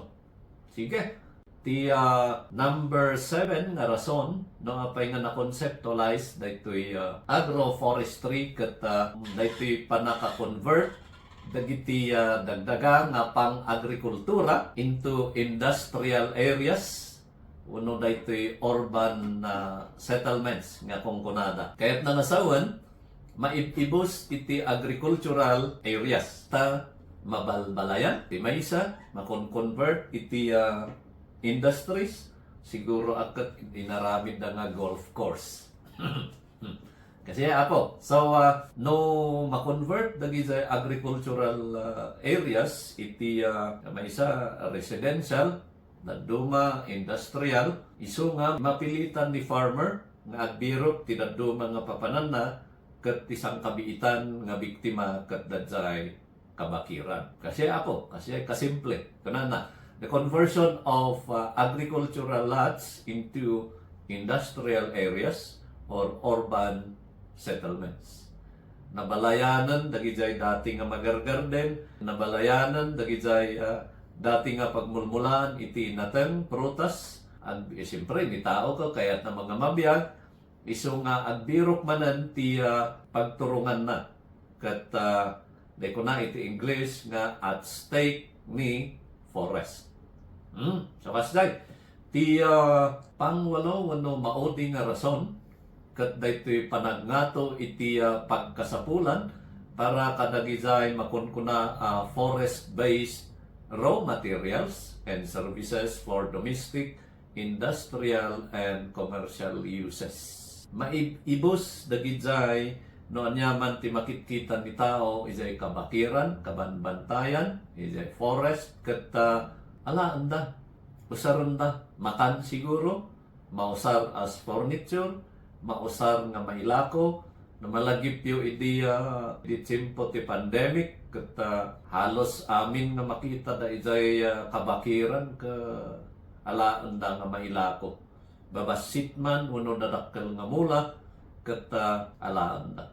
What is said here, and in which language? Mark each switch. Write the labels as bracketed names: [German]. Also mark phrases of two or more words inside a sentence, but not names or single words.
[Iloko] Sige, ti number 7 nga rason no apay nga na-conceptualize daytoy agroforestry ket daytoy panaka-convert dagiti dagdaga nga pang-agrikultura [English] into industrial areas [Iloko] uno daytoy [English] urban settlements [Iloko] nga kung kunada. Kaya't na nasawan maibibos iti [English] agricultural areas [Iloko] ta mabalbalayan ti maysa makon-convert iti industries siguro akat inaramid na nga [English] golf course. [Iloko] Kasi apo so no ma-convert dagi sa [English] agricultural areas [Iloko] iti maysa residential daduma industrial isu nga mapilitan ni farmer nga agbirok ti daduma nga papanan na ket isang kabiitan nga biktima ket dadzay kabakiran. Kasi apo, kasi kasimple. [English] Kanana, the conversion of agricultural lots into industrial areas or urban settlements. [Iloko] Nabalayanan dagijay dati nga magargarden, nabalayanan dagijay dati nga pagmulmulan iti nateng prutas, ag siyempre ni tao ka kayat na mga mabiyag iso nga agbirok manan ti pagturungan na kat de ko na iti English nga [English] at stake [Iloko] ni forest. So kasday ti pangwalo wano maudi nga rason kat daytoy panagnato iti pagkasapulan para kadagizay makunkuna [English] forest-based raw materials and services for domestic, industrial, and commercial uses. [Iloko] Maibos dagijay no anyaman ti makitkitan ni tao isay kabakiran, kabanbantayan, isay forest ket alaan da usaron da makan siguro mausar [English] as furniture, [Iloko] mausar nga mailako na malagip yu idi tsimpo ti pandemic ket halos amin nga makita da isay kabakiran ka alaan da nga mailako babasit man uno dadakkel nga mula ket alaan da.